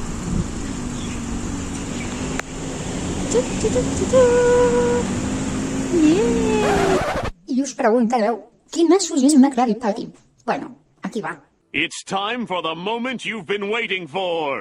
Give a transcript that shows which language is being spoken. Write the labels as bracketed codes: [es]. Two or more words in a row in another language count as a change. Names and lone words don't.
[en] Yeah. [ca] I us preguntareu, quin nassos és una Krabby Patty? Bueno, aquí va. [en] It's time for the moment you've been waiting for.